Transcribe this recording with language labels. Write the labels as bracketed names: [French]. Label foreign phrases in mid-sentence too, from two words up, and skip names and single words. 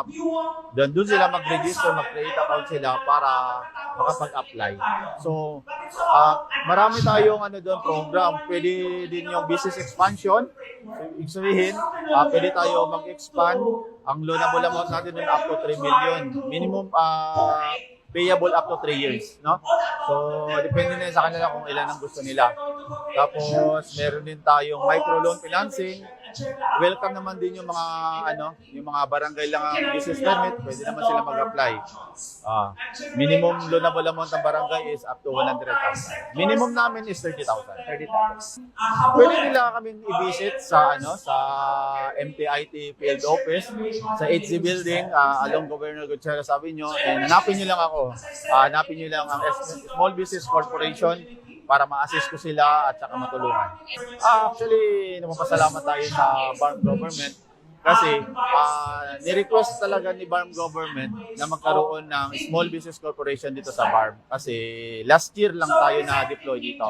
[Filipino] Doon sila mag-register, mag- [English] create account [Filipino] sila para makapag-apply. So marami tayong doon program. Pwede din yung [English] business expansion. [Filipino] So, ibig sabihin, pwede tayo mag-expand. Ang [English] loanable amount [Filipino] natin doon [English] up to 3 million. Minimum payable up to 3 years, [Filipino] no? So, depende na sa kanila kung ilan ang gusto nila. Tapos, meron din tayong [English] microloan financing. [Filipino] Welcome naman din yung mga yung mga barangay lang ang [English] business permit, [Filipino] pwede naman sila mag-apply. [English] Minimum loanable amount ng barangay is up to 100,000. [Filipino] Minimum namin is 30,000. Pwede nila kaming i-visit sa sa MTIT Field Office sa HC Building along Governor Gutierrez Avenue, and hanapin niyo lang ako. Hanapin niyo lang ang Small Business Corporation para ma-assist ko sila at saka matulungan. Actually, napapasalamat tayo sa BARM government kasi ni-request talaga ni BARM government na magkaroon ng Small Business Corporation dito sa BARM kasi [English] last year [Filipino] lang tayo na-deploy dito.